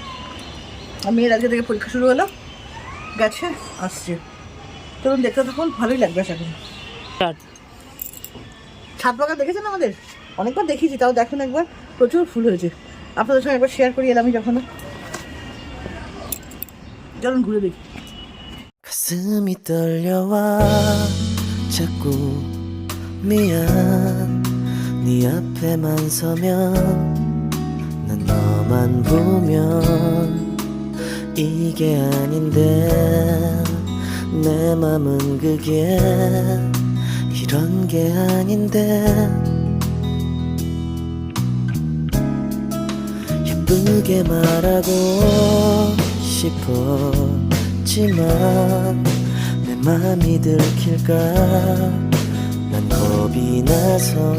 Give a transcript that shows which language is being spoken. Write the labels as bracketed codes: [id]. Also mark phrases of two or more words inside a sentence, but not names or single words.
[bn] আর মেয়ের আজকে থেকে পরীক্ষা শুরু হলো, গেছে আসছে, তখন দেখতে তখন ভালোই লাগবে আশা করি। ছাদ বাগান দেখেছেন আমাদের? অনেকবার দেখিয়েছি, তাও দেখুন একবার, প্রচুর ফুল হয়েছে। আপনাদের সঙ্গে একবার শেয়ার করি এলামই যখন, চলুন ঘুরে দেখি। [ko] 가슴이 떨려와 자꾸 미안 네 앞에만 서면 난 너만 보면 이게 아닌데 내 맘은 그게 이런 게 아닌데 예쁘게 말하고 싶었지만 내 맘이 들킬까 난 겁이 나서